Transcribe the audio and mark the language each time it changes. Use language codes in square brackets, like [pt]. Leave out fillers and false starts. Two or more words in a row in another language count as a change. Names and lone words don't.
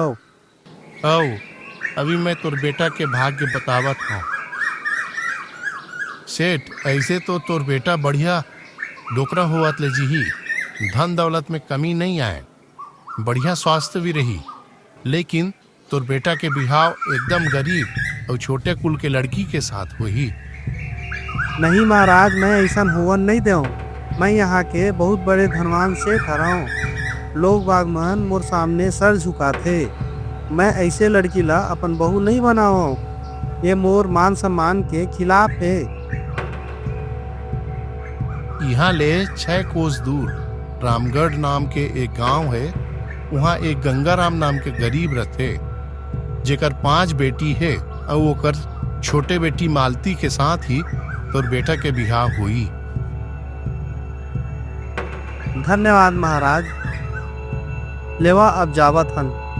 [hne] औ अभी मैं तोर बेटा के भाग्य बतावत हूँ। सेठ, ऐसे तो तोर बेटा बढ़िया डोकरा होवत ले जी। धन दौलत में कमी नहीं आए, बढ़िया स्वास्थ्य भी रही, लेकिन तोर बेटा के बिहाव एकदम गरीब और छोटे कुल के लड़की के साथ हुई। नहीं महाराज, मैं ऐसा होवन नहीं देऊ। मैं यहाँ के बहुत बड़े धनवान सेठ हराऊं। लोग बागमन मोर सामने सर झुकाथे। मैं ऐसे लड़की ला अपन बहू नहीं बनाओ। ये मोर मान सम्मान के खिलाफ है। यहाँ ले 6 कोस दूर रामगढ़ नाम के एक गांव है। वहाँ एक गंगाराम नाम के गरीब रहते, जेकर 5 बेटी है और ओकर छोटे बेटी मालती के साथ ही तोर बेटा के बिहाव हुई। धन्यवाद महाराज। लेवा अब जावत हन।